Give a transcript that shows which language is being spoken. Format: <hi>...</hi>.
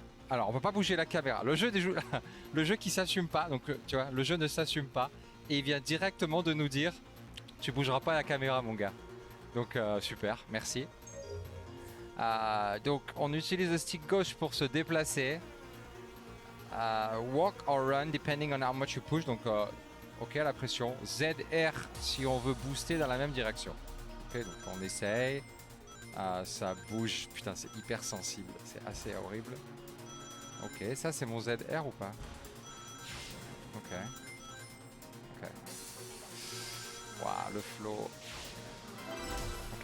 <fr>Alors, on peut pas bouger la caméra. Le jeu qui s'assume pas, donc tu vois, le jeu ne s'assume pas. Et il vient directement de nous dire, tu bougeras pas la caméra, mon gars. Donc, super, merci. Donc, on utilise le stick gauche pour se déplacer.</fr> <en>Walk or run depending on how much you push.</en> <fr>Donc, ok, la pression. ZR si on veut booster dans la même direction. Ok, donc on essaye. Ça bouge. Putain, c'est hyper sensible. C'est assez horrible. Ok, ça c'est mon ZR ou pas? Ok. Ok. Waouh, le flow. Ok.</fr>